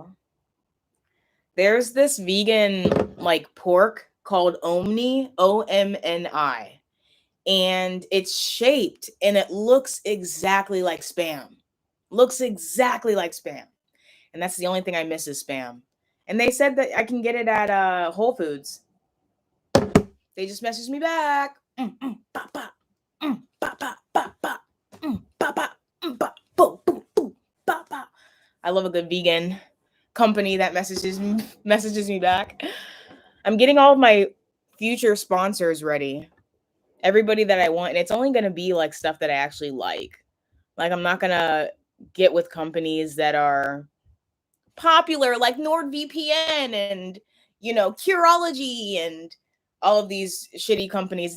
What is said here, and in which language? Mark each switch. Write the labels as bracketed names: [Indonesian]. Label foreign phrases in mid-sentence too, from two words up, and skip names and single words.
[English] There's this vegan like pork called Omni, OMNI. And it's shaped and it looks exactly like Spam. Looks exactly like Spam. And that's the only thing I miss is Spam. And they said that I can get it at Whole Foods. They just messaged me back. Ba, ba, ba, ba, ba, ba, ba, ba, ba, boo, boo, boo, ba, ba. I love a good vegan company that messages me back. I'm getting all of my future sponsors ready. Everybody that I want, and it's only going to be like stuff that I actually like. Like, I'm not going to get with companies that are popular like NordVPN and Curology and all of these shitty companies.